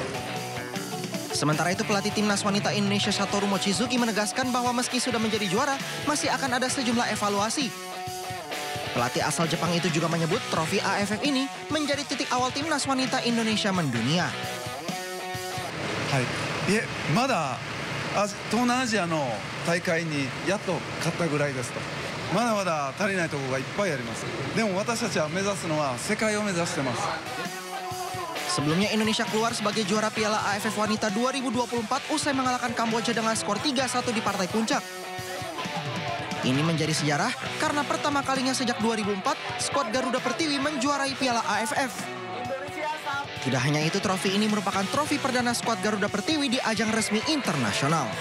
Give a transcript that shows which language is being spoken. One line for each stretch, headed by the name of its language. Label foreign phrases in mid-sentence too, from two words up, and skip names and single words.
Indonesian: Sementara itu pelatih Timnas Wanita Indonesia Satoru Mochizuki menegaskan bahwa meski sudah menjadi juara, masih akan ada sejumlah evaluasi. Pelatih asal Jepang itu juga menyebut trofi AFF ini menjadi titik awal Timnas Wanita Indonesia mendunia. Hai,
Japanese: まだ東南アジアの大会にやっと勝ったぐらいですと。まだまだ足りないところがいっぱいあります。でも私たちは目指すのは世界を目指してます。
Indonesian: Sebelumnya Indonesia keluar sebagai juara Piala AFF Wanita 2024 usai mengalahkan Kamboja dengan skor 3-1 di partai puncak. Ini menjadi sejarah karena pertama kalinya sejak 2004 skuad Garuda Pertiwi menjuarai Piala AFF. Tidak hanya itu, trofi ini merupakan trofi perdana skuad Garuda Pertiwi di ajang resmi internasional.